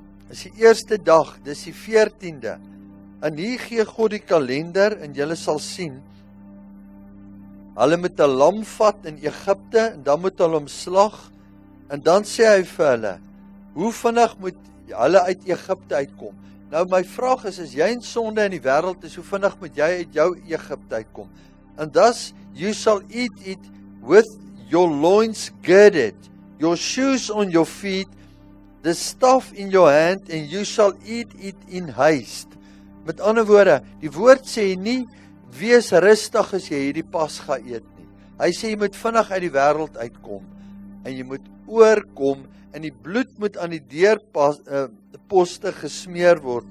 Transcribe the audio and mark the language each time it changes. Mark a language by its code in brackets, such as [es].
[af] Is die eerste dag, dis die 14de. En hier gee God die kalender, en julle sal sien, hulle moet 'n lam vat in Egipte, en dan moet hulle hom slag, en dan sê hy vir hulle, hoe vinnig moet hulle uit Egipte uitkom? Nou my vraag is jy in sonde in die wêreld is, hoe vinnig moet jy uit jou Egipte uitkom? [en] And thus you shall eat it with your loins girded, your shoes on your feet, the staff in your hand, and you shall eat it in haste. [af] Met ander woorde, die woord sê nie, wees rustig as jy hierdie Pascha eet nie. Hy sê jy moet vinnig uit die wêreld uitkom, en jy moet oorkom, en die bloed moet aan die deurposte gesmeer word.